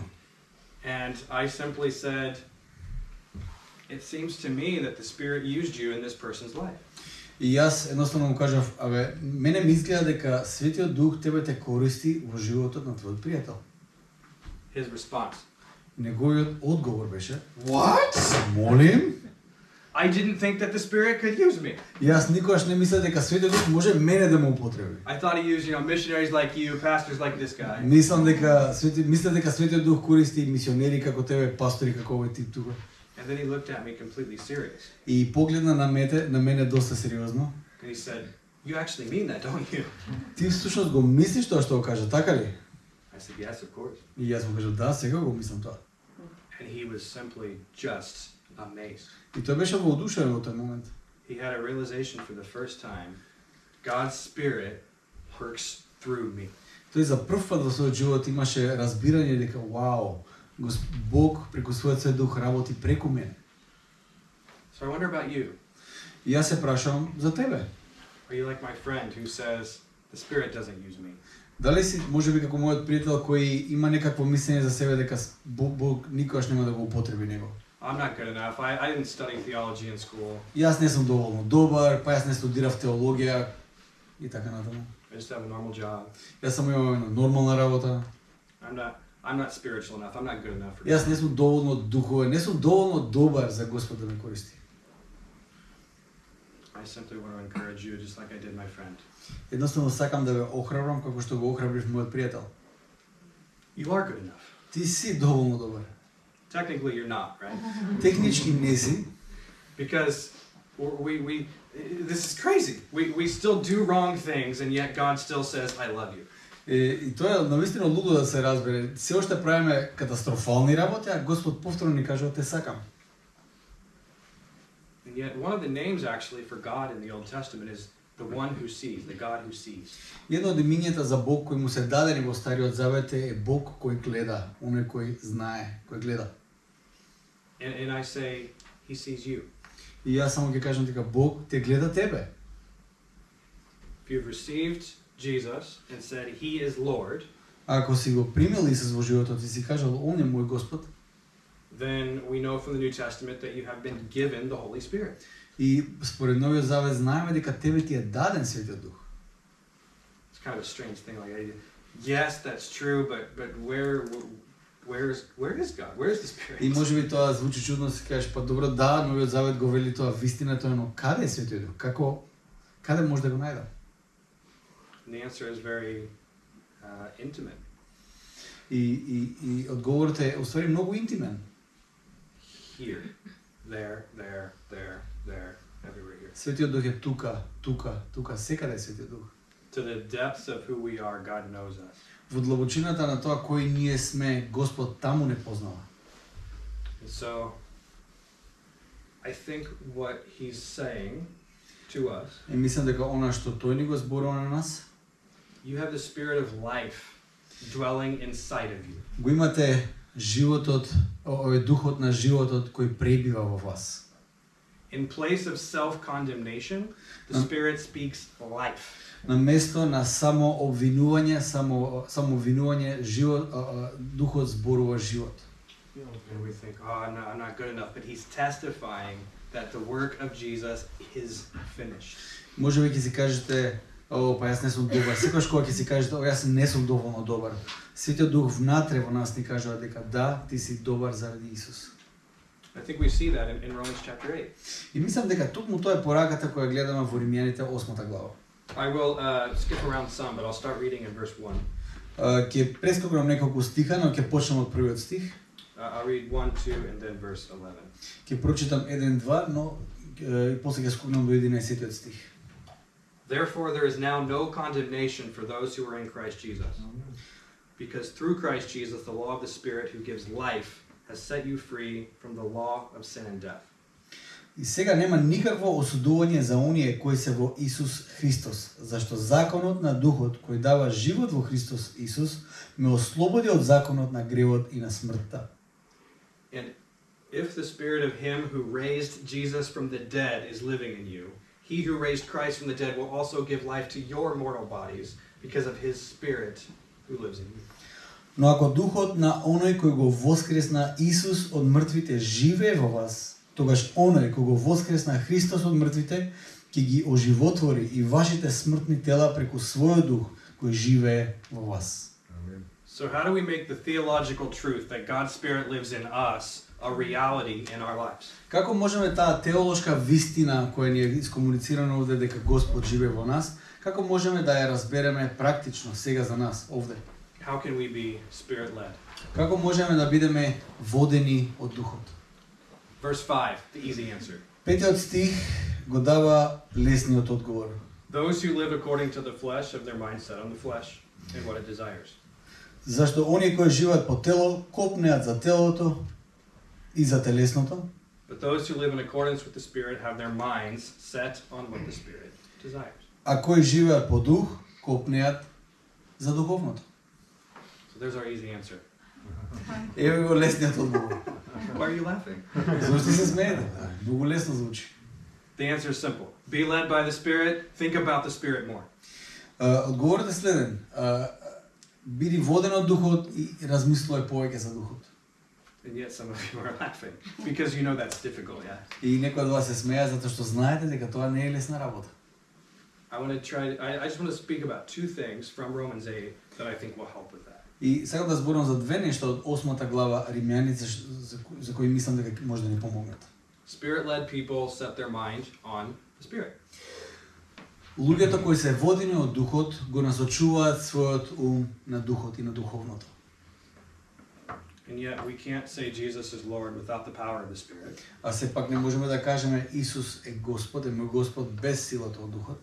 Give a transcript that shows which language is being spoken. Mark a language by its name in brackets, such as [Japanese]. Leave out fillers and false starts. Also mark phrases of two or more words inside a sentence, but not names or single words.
[English] And I simply said, it seems to me that the Spirit used you in this person's life. [Macedonian] И јас едноставно му кажав, мене ми изгледа дека Светиот Дух тебе те користи во животот на твојот пријател. [English] His response. [Macedonian] Неговиот одговор беше, [English] What? [Macedonian] Молим? [English] I didn't think that the Spirit could use me. [Macedonian] Јас никогаш не мислев дека Светиот Дух може мене да ме употреби. [English] I thought he used, missionaries like you, pastors like this guy. [Macedonian] Мислев дека Светиот Дух користи мисионери како тебе, пастори како овој тип тука. [English] And then he looked at me completely serious. [Macedonian] И погледна на мене доста сериозно. [English] And he said, "You actually mean that, don't you?" [Macedonian] Ти всушност го мислиш тоа што го кажа, така ли? [English] I said, "Yes, of course." [Macedonian] И јас му кажав, да, сега го мислам тоа. [English] And he was simply just amazed. [Macedonian] И тој беше воодушевен во тој момент. [English] He had a realization for the first time, God's Spirit works through me. [Macedonian] Тој за прв пат во својот живот имаше разбирање дека вау, Бог преку својот Свет Дух работи преку мене. [English] So I wonder about you. [Macedonian] И јас се прашувам за тебе. [English] Are you like my friend who says the Spirit doesn't use me? [Macedonian] Дали си можеби како мојот пријател кој има некакво мислење за себе дека Бог никогаш нема да го употреби него? [English] I'm not good enough. I didn't study theology in school. [Macedonian] Јас не сум доволно добар, па јас не студирав теологија и така натаму. [English] I just have a normal job. [Macedonian] Јас само имам една нормална работа. [English] I'm not spiritual enough. I'm not good enough for [Macedonian] Јас [English] God. [Macedonian] не сум доволно духовен, не сум доволно добар за Господ да ме користи. [English] I simply want to encourage you just like I did my friend. [Macedonian] Едноставно сакам да ве охрабрам како што го охрабрив мојот пријател. [English] You are good enough. [Macedonian] Ти си доволно добар. [English] Technically, you're not, right? [Macedonian] Технички не си, [English] Because This is crazy. We still do wrong things, and yet God still says, "I love you." [Macedonian] И тоа е навистина лудо да се разбере. Се уште правиме катастрофални работи, а Господ повторно ни кажува те сакам. [English] And yet one of the names actually for God in the Old Testament is the one who sees, the God who sees. [Macedonian] Едно од имињата за Бог кои му се дадени во Стариот Завет е Бог кој гледа, оној кој знае, кој гледа. [English] And I say, He sees you. [Macedonian] И јас само ќе кажам дека Бог те гледа тебе. [English] If you've received Jesus and said He is Lord, [Macedonian] Ако си го примил Исус во животот и си кажал он е мој Господ, [English] then we know from the New Testament that you have been given the Holy Spirit. [Macedonian] и според Новиот Завет знаеме дека тебе ти е даден Светиот Дух. [English] It's kind of a strange thing. Like, yes, that's true, but where is God? Where is the Spirit? [Macedonian] И можеби тоа звучи чудно, се кажеш, па добро, да, Новиот Завет го вели тоа, вистина тоа, но каде е Светиот Дух? Каде може да го најдам? [English] And the answer is very intimate. [Macedonian] И одговорот е уствари многу интимен. [English] Here, there, everywhere here. [Macedonian] Светиот Дух е тука, секаде е Светиот Дух. [English] To the depths of who we are, God knows us. [Macedonian] Во длабочината на тоа кој ние сме, Господ таму не познава. [English] And so, I think what He's saying to us, [Macedonian] И мислам дека она што тој ни го зборува на нас, [English] you have the Spirit of life dwelling inside of you. [Macedonian] го имате животот, овој духот на животот кој пребива во вас. [English] In place of self-condemnation, the Spirit speaks life. [Macedonian] На место на само обвинување, духот зборува живот. [English] And we think, oh, no, I'm not good enough. But He's testifying that the work of Jesus is finished. [Macedonian] Можеби ќе си кажете, па јас не сум добар. Секогаш кога ќе си кажете, јас не сум доволно добар. Светиот Дух внатре во нас ни кажува дека да, ти си добар заради Исус. [English] I think we see that in Romans chapter 8. [Macedonian] И мислам дека токму тоа е пораката која гледаме во Римјаните 8 глава. [English] I will skip around some, but I'll start reading in verse 1. [Macedonian] Ќе прескокнам неколку стиха, но ќе почнам од првиот стих. [English] I'll read 1, 2, and then verse 11. [Macedonian] Ќе прочитам 1-2, но и после ќе скокнам до 11 стих. [English] Therefore, there is now no condemnation for those who are in Christ Jesus. Because through Christ Jesus, the law of the Spirit who gives life has set you free from the law of sin and death. [Macedonian] И сега нема никакво осудување за оние кои се во Исус Христос, зашто законот на Духот кој дава живот во Христос Исус ме ослободи од законот на гревот и на смртта. [English] And if the Spirit of Him who raised Jesus from the dead is living in you, He who raised Christ from the dead will also give life to your mortal bodies because of His Spirit who lives in you. [Macedonian] Но ако духот на оној кој го воскресна Исус од мртвите живее во вас, тогаш оној кој го воскресна Христос од мртвите ќе ги оживотвори и вашите смртни тела преку својот дух кој живее во вас. [English] So how do we make the theological truth that God's Spirit lives in us a reality in our lives? [Macedonian] Како можеме таа теолошка вистина која ни е искомуницирана овде дека Господ живее во нас, како можеме да ја разбереме практично сега за нас овде? [English] How can we be Spirit-led? [Macedonian] Како можеме да бидеме водени од духот? [English] Verse 5, the easy answer. [Macedonian] Петиот стих го дава лесниот одговор. [English] Those who live according to the flesh have their mind set on the flesh and what it desires. [Macedonian] Зашто оние кои живеат по тело копнеат за телото и за телесното, [English] But those who live in accordance with the Spirit have their minds set on what the Spirit desires. [Macedonian] а кои живеат по дух копнеат за духовното. [English] So there's our easy answer. [Macedonian] Еве го лесниот одговор. [English] Why are you laughing? [Macedonian] Зошто се смеете? Многу лесно звучи. [English] The answer is simple. Be led by the Spirit. Think about the Spirit more. [Macedonian] Одговорот е следен. Биди воден од духот и размислувај повеќе за духот. [English] And yet some of you are laughing because you know that's difficult, yeah? [Macedonian] И некои од вас се смеа затоа што знаете дека тоа не е лесна работа. [English] I just want to speak about two things from Romans 8 that I think will help with that. [Macedonian] И сакам да зборам за две нешта од 8 глава Римјаните за кои мислам дека може да ни помогнат. [English] Spirit-led people set their mind on the Spirit. [Macedonian] Луѓето кои се водени од духот го насочуваат својот ум на духот и на духовното. [English] And yet we can't say Jesus is Lord without the power of the Spirit. [Macedonian] А сепак не можеме да кажеме Исус е Господ, е мој Господ без силата од Духот.